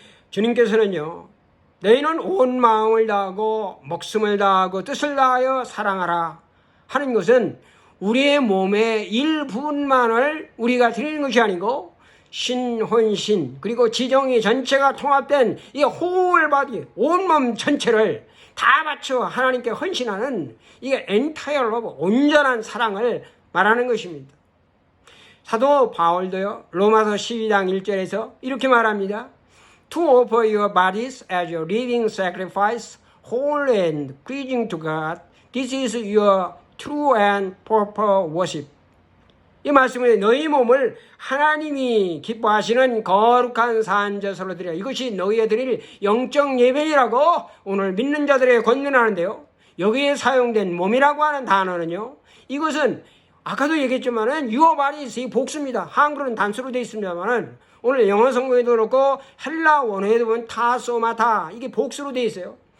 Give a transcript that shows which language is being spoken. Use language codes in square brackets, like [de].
[ko] 주님께서는요, 너희는 온 마음을 다하고 목숨을 다하고 뜻을 다하여 사랑하라 하는 것은 우리의 몸의 일부분만을 우리가 드리는 것이 아니고 신혼신 그리고 지정이 전체가 통합된 이 홀 바디 온몸 전체를 다 바쳐 하나님께 헌신하는 이게 엔타이어 러브 온전한 사랑을 말하는 것입니다. 사도 바울도요, 로마서 12장 1절에서 이렇게 말합니다. [en] To offer your bodies as a living sacrifice, holy and pleasing to God, this is your true and proper worship. [ko] 이 말씀은 너희 몸을 하나님이 기뻐하시는 거룩한 산제사로 드려 이것이 너희의 드릴 영적 예배라고 오늘 믿는 자들에게 권면하는데요. 여기에 사용된 몸이라고 하는 단어는요, 이것은 아까도 얘기했지만은 [en] your body is [ko] 복수입니다. 한글은 단수로 되어 있습니다만은 오늘 영어 성경에도 그렇고 헬라 원어에도 보면 타소마타 이게 복수로 되어 있어요.